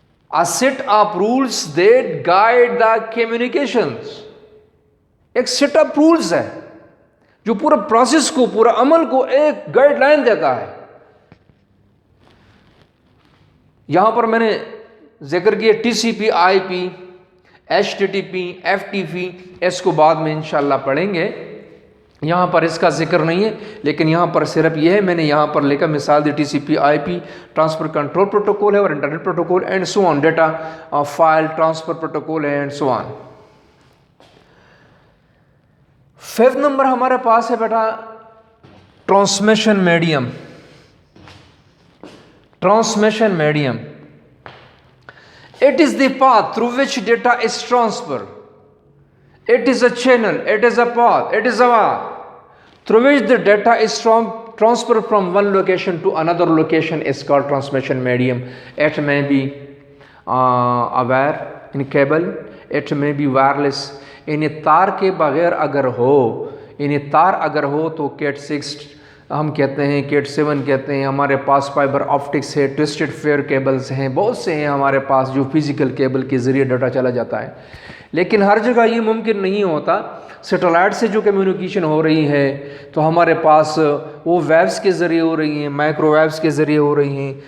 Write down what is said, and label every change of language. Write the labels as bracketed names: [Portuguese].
[English] A set of rules that guide the communications. [Urdu] ایک [English] set of rules [Urdu] ہے جو پورا پروسیس کو، پورا عمل کو ایک گائیڈ لائن دیتا ہے. یہاں پر میں نے ذکر کیا ٹی سی پی، آئی پی، H T T P, F T P, اس کو بعد میں انشاءاللہ پڑھیں گے، یہاں پر اس کا ذکر نہیں ہے، لیکن یہاں پر صرف یہ ہے، میں نے یہاں پر لکھا مثال دی ٹی سی پی، آئی پی ٹرانسفر کنٹرول پروٹوکول ہے، اور internet protocol [English] and so on, [Urdu] data file transfer protocol ہے اینڈ سو آن. 5 نمبر ہمارے پاس ہے بیٹا transmission medium. [English] Transmission medium it is the path through which data is transferred. It is a channel, it is a path, it is a way through which the data is transferred from one location to another location is called transmission medium. It may be wire in cable, it may be wireless. [Urdu] انہیں تار کے بغیر اگر ہو، انہیں تار اگر ہو تو Kate 6 ہم کہتے ہیں، کیٹ 7 کہتے ہیں، ہمارے پاس فائبر آپٹکس ہے، ٹوسٹڈ فیئر کیبلز ہیں، بہت سے ہیں ہمارے پاس جو فزیکل کیبل کے ذریعے ڈیٹا چلا جاتا ہے. لیکن ہر جگہ یہ ممکن نہیں ہوتا. سیٹلائٹ سے جو کمیونیکیشن ہو رہی ہے تو ہمارے پاس وہ ویوز کے ذریعے ہو رہی ہیں، مائکرو ویوز کے ذریعے ہو رہی ہیں.